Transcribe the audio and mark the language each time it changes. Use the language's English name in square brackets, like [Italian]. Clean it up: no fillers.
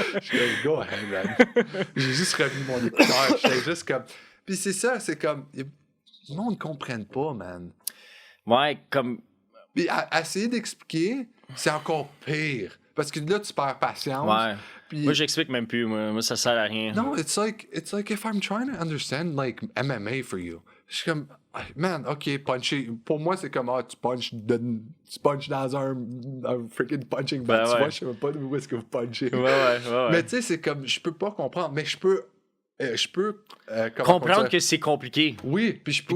[French] Je suis comme, [English] go ahead, man. [French] J'ai juste remis mon écouteur. J'étais juste comme. Puis c'est ça, c'est comme. Le monde ne comprenne pas, man. Ouais, comme. Puis essayer d'expliquer, c'est encore pire. Parce que là, tu perds patience. Ouais. Puis... Moi, j'explique même plus. Moi, ça sert à rien. [English] No, it's like if I'm trying to understand, like, MMA for you. [French] Je suis comme, man, OK, puncher. Pour moi, c'est comme, tu punches dans un freaking punching bag. Tu vois, je sais même pas où est-ce que vous punchez. Ouais. Mais tu sais, c'est comme, je peux pas comprendre, mais je peux comprendre que c'est compliqué. Oui, puis je peux